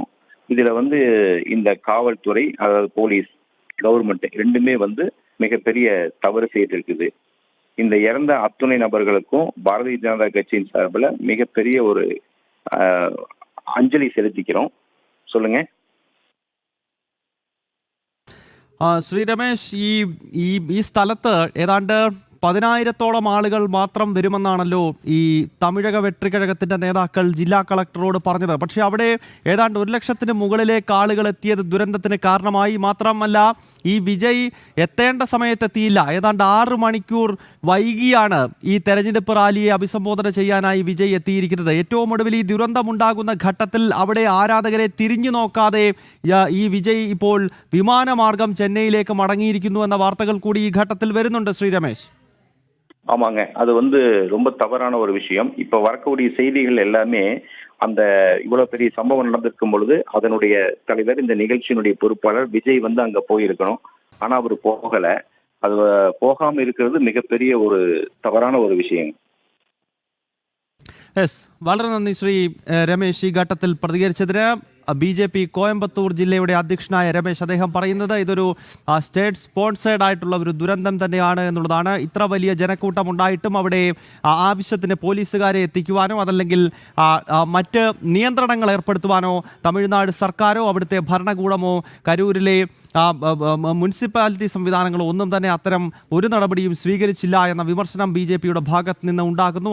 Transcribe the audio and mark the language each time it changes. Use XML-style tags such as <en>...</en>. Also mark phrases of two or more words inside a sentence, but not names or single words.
<ta>இதுல வந்து இந்த காவல்துறை, அதாவது போலீஸ், கவர்மெண்ட் ரெண்டுமே வந்து மிகப்பெரிய தவறு செய்திருக்குது. இந்த இறந்த அத்துணை நபர்களுக்கும் பாரதிய ஜனதா கட்சியின் சார்பில் மிகப்பெரிய ஒரு அஞ்சலி செலுத்திக்கிறோம். சொல்லுங்க.</ta> <ml>ശ്രീ രമേശ്, ഈ സ്ഥലത്ത് ഏതാണ്ട് 10,000-ഓളം ആളുകൾ മാത്രം വരുമെന്നാണല്ലോ ഈ തമിഴക വെട്രിക്കഴകത്തിന്റെ നേതാക്കൾ ജില്ലാ കളക്ടറോട് പറഞ്ഞത്. പക്ഷേ അവിടെ ഏതാണ്ട് 1,00,000-ന് മുകളിലേക്ക് ആളുകൾ എത്തിയത് ദുരന്തത്തിന് കാരണമായി. മാത്രമല്ല, ഈ വിജയ് എത്തേണ്ട സമയത്തെത്തിയില്ല. ഏതാണ്ട് 6 മണിക്കൂർ വൈകിയാണ് ഈ തെരഞ്ഞെടുപ്പ് റാലിയെ അഭിസംബോധന ചെയ്യാനായി വിജയ് എത്തിയിരിക്കുന്നത്. ഏറ്റവും ഒടുവിൽ ഈ ദുരന്തമുണ്ടാകുന്ന ഘട്ടത്തിൽ അവിടെ ആരാധകരെ തിരിഞ്ഞു നോക്കാതെ ഈ വിജയ് ഇപ്പോൾ വിമാനമാർഗം ചെന്നൈയിലേക്ക് മടങ്ങിയിരിക്കുന്നു എന്ന വാർത്തകൾ കൂടി ഈ ഘട്ടത്തിൽ വരുന്നുണ്ട്. ശ്രീ രമേശ്.</ml> <ta>ஆமாங்க, அது வந்து ரொம்ப தவறான ஒரு விஷயம். இப்ப வரக்கூடிய செய்திகள் எல்லாமே அந்த இவ்வளவு பெரிய சம்பவம் நடந்திருக்கும் பொழுது அதனுடைய தலைவர், இந்த நிகழ்ச்சியினுடைய பொறுப்பாளர் விஜய் வந்து அங்க போயிருக்கணும். ஆனா அவர் போகல. அது போகாம இருக்கிறது மிகப்பெரிய ஒரு தவறான ஒரு விஷயம்.</ta> <ml>യെസ്, വളരെ നന്ദി ശ്രീ രമേശ് ഈ ഘട്ടത്തിൽ പ്രതികരിച്ചതിന്. BJP കോയമ്പത്തൂർ ജില്ലയുടെ അധ്യക്ഷനായ രമേശ്, അദ്ദേഹം പറയുന്നത് ഇതൊരു</ml> <en>state sponsored</en> <ml>ആയിട്ടുള്ള ഒരു ദുരന്തം തന്നെയാണ് എന്നുള്ളതാണ്. ഇത്ര വലിയ ജനക്കൂട്ടം ഉണ്ടായിട്ടും അവിടെ ആവശ്യത്തിന് പോലീസുകാരെ എത്തിക്കുവാനോ അതല്ലെങ്കിൽ മറ്റ് നിയന്ത്രണങ്ങൾ ഏർപ്പെടുത്തുവാനോ തമിഴ്നാട് സർക്കാരോ അവിടുത്തെ ഭരണകൂടമോ കരൂരിലെ മുനിസിപ്പാലിറ്റി സംവിധാനങ്ങളോ ഒന്നും തന്നെ അത്തരം ഒരു നടപടിയും സ്വീകരിച്ചില്ല എന്ന വിമർശനം BJPയുടെ ഭാഗത്ത് നിന്ന് ഉണ്ടാകുന്നു.</ml>